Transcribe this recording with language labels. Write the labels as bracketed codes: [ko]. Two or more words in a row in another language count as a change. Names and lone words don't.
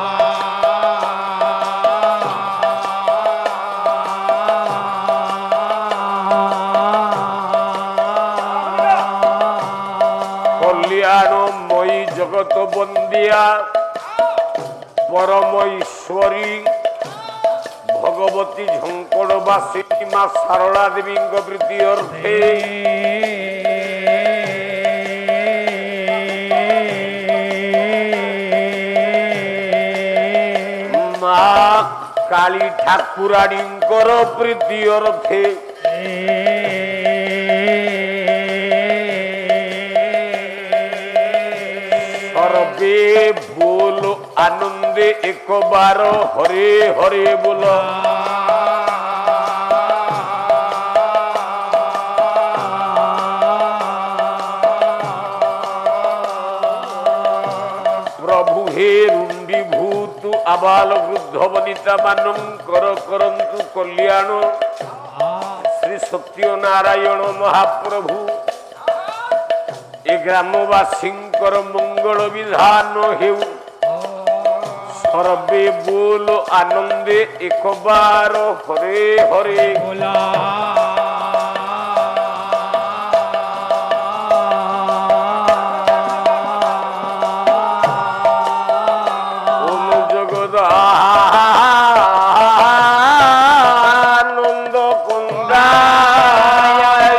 [or] କଲ୍ୟାଣମୟୀ ଜଗତ ବନ୍ଦିଆ ପରମ ଈଶ୍ୱରୀ ଭଗବତୀ ଝଙ୍କଡ଼ବାସୀ ମାଁ ସାରଳା ଦେବୀ ପ୍ରୀତି ଅର୍ଥେ ମାଁ କାଳୀ ଠାକୁରାଣୀ ପ୍ରୀତି ଅର୍ଥେ ସର୍ବେ ବୋଲ ଆନନ୍ଦେ ଏକ ବାର ହରେ ହରେ ବୋଲୋ ପ୍ରଭୁ ହେ ରୁଣ୍ଡି ଭୂତ ଆବାଳ ବୃଦ୍ଧ ବନିତା ମାନଙ୍କର କରନ୍ତୁ କଲ୍ୟାଣ ଶ୍ରୀ ସତ୍ୟନାରାୟଣ ମହାପ୍ରଭୁ ଏ ଗ୍ରାମବାସୀଙ୍କର ମଙ୍ଗଳ ବିଧାନ ହେଉ ସର୍ବେ ବୋଲ ଆନନ୍ଦେ ଏକ ବାର ହରେ ହରେ बोला [sa] ओम जगदानंद कुंदाय